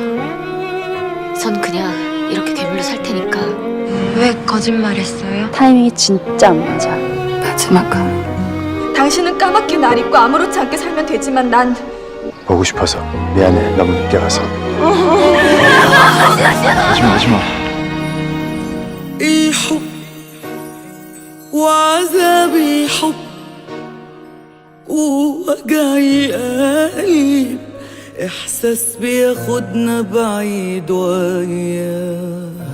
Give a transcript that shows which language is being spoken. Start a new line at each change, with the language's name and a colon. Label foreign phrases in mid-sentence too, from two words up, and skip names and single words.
Korean: 전 그냥 이렇게 괴물로 살 테니까. 왜 거짓말했어요? 타이밍이 진짜 안 맞아. 마지막은 당신은 까맣게 날 잊고 아무렇지 않게 살면 되지만 난 보고 싶어서 미안해. 너무 늦게 와서. 하지마.
Arabic: الحب وعذابي حب ووجعي قلب إحساس بياخدنا بعيد وياه